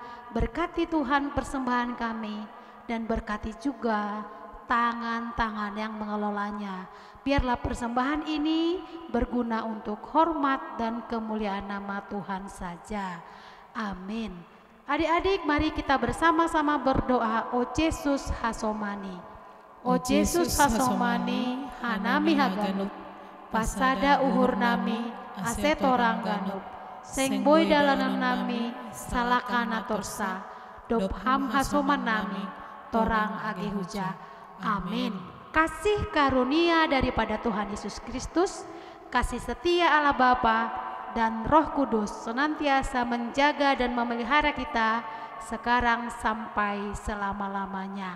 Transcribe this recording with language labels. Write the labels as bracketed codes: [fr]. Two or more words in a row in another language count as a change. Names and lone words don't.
[id] Berkati Tuhan persembahan kami dan berkati juga tangan-tangan yang mengelolanya. Biarlah persembahan ini berguna untuk hormat dan kemuliaan nama Tuhan saja. Amin. Adik-adik, mari kita bersama-sama berdoa. [bts] O Yesus Hasomani, O Yesus Hasomani, Hanami Haganut, pasada uhur nami, asetorang ganup, seng boy dalanam nami, salakana torsa, dop ham hasoman nami, torang age huja. [id] Amin. Kasih karunia daripada Tuhan Yesus Kristus, kasih setia Allah Bapa dan Roh Kudus senantiasa menjaga dan memelihara kita sekarang sampai selama-lamanya.